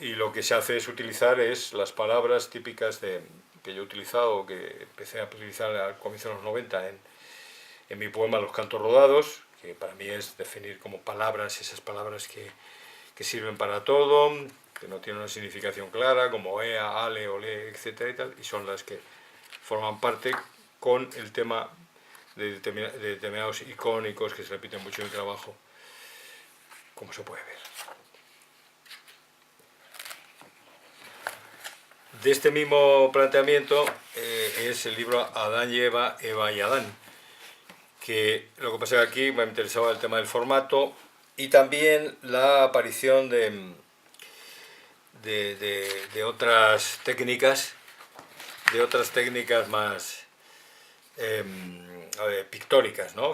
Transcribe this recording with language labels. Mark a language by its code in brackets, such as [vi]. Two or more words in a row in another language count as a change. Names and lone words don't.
[es] Y lo que se hace es utilizar las palabras típicas que yo he utilizado, que empecé a utilizar al comienzo de los 90 en mi poema Los cantos rodados, que para mí es definir como palabras, esas palabras que sirven para todo, que no tienen una significación clara, como ea, ale, ole, etcétera y tal, y son las que forman parte con el tema de determinados icónicos que se repiten mucho en el trabajo, como se puede ver. De este mismo planteamiento es el libro Adán y Eva, Eva y Adán, que lo que pasa es que aquí me interesaba el tema del formato y también la aparición de otras técnicas, más pictóricas, ¿no?